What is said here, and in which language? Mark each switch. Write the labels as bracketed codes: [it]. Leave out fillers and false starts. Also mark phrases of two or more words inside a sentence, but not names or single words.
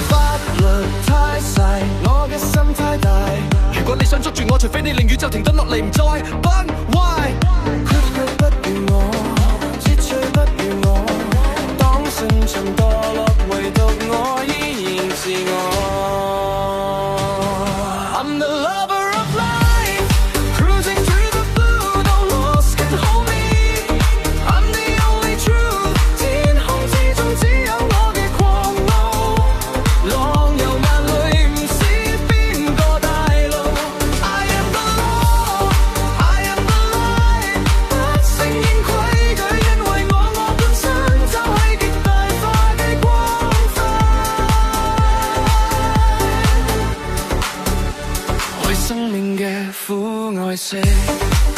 [yue] 法律太細，我嘅心太大。如果你想捉住我，除非你令宇宙停得落嚟，唔再崩壞。屈居不如我，秩序不如我，當星塵墮落，唯獨我依然自我。 [en] I'm the lover of life, cruising through the blue, no loss can hold me. I'm the only truth， [yue] 天空之中只有我嘅狂傲，浪遊萬里唔知邊個帶路。 [en] I am the law, I am the light， [yue] 不承認規矩，因為我本身就係極大化嘅光輝。愛生命嘅苦愛惜。